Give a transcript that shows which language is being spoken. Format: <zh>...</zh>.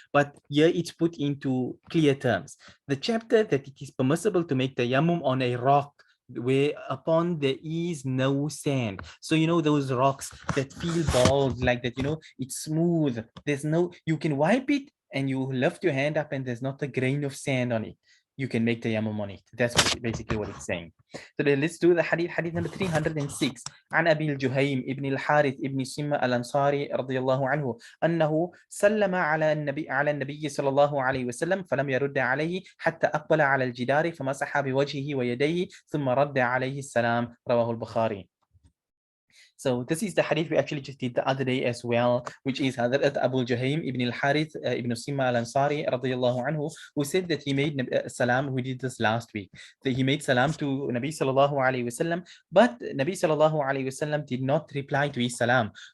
<en>But here it's put into clear terms. The chapter that it is permissible to make tayammum on a rock where upon there is no sand. So those rocks that feel bald like that, it's smooth, there's no, you can wipe it and you lift your hand up and there's not a grain of sand on it, you can make tayammum on it. That's basically what it's saying. So then let's do the hadith number 306.</en> <ar>عن أبي الجهيم ابن الحارث ابن سمة الأنصاري رضي الله عنه أنه سلم على النبي صلى الله عليه وسلم فلم يرد عليه حتى أقبل على الجدار فمسح بوجهه ويديه ثم رد عليه السلام. رواه البخاري.</ar> <en>So this is the hadith we actually just did the other day as well, which is Hazrat Abu Jahaym ibn al-Harith ibn Sima al-Ansari radiyallahu anhu, who said that he made salam. We did this last week. That he made salam to Nabi sallallahu alayhi wasallam, but Nabi sallallahu alayhi wasallam did not reply to his salam.</en>